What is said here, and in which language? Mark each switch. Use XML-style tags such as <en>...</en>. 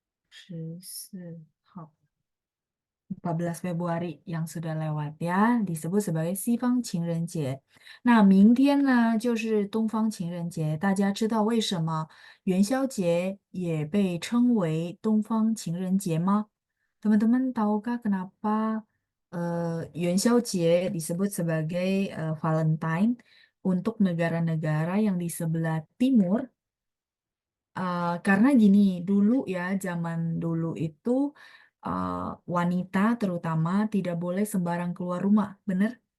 <zh>2月14号.</zh> <id>14 Februari yang sudah lewat ya, disebut sebagai 西方情人节.</id> <zh>Nah, 明天呢就是东方情人节。大家知道为什么元宵节也被称为东方情人节吗?</zh> <id>Teman-teman tahukah kenapa元宵节 disebut sebagai Valentine untuk negara-negara yang di sebelah timur? Karena gini, dulu ya, zaman dulu itu uh, wanita terutama tidak boleh sembarang keluar rumah, bener?</id>